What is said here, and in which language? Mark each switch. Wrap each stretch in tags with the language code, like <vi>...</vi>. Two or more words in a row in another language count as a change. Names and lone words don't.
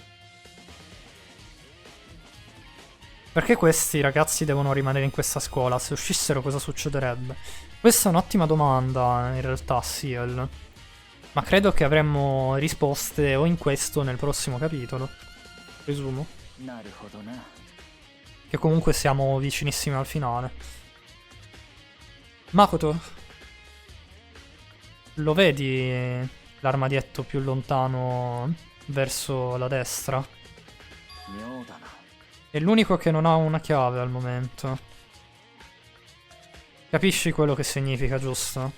<it>Perché questi ragazzi devono rimanere in questa scuola? Se uscissero cosa succederebbe? Questa è un'ottima domanda, in realtà, Ciel. Ma credo che avremmo risposte o in questo o nel prossimo capitolo. Presumo.</it> <ja>なるほどな</ja> <it>Che comunque siamo vicinissimi al finale. Makoto, lo vedi l'armadietto più lontano verso la destra?</it> <ja>妙だな</ja> <it>È l'unico che non ha una chiave al momento. Capisci quello che significa, giusto?</it>